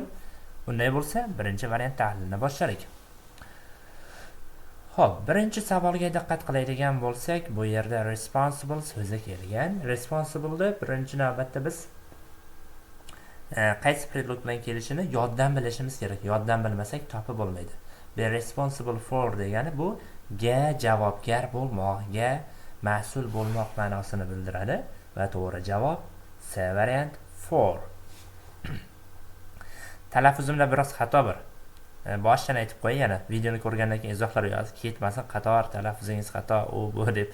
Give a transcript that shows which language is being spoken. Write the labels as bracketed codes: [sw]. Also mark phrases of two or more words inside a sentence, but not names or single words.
[uz] Unday bo'lsa, birinchi variant tahlilni boshladik. Xo'p, birinchi savolga diqqat qiladigan bo'lsak, bu yerda responsible so'zi kelgan. Responsible'ni birinchi navbatda biz qaysi predlog bilan kelishini yoddan bilishimiz kerak. Yoddan bilmasak topib bo'lmaydi. [en] Be responsible for [uz] degani bu ga javobgar bo'lmoq, ga mas'ul bo'lmoq ma'nosini bildiradi va to'g'ri javob C variant for. Talaffuzimda biroz xato bor. Boshdan aytib qo'yay, yana videoni ko'rgandan keyin izohlar yozib ketmasin, qator talaffuzingiz xato u bu deb.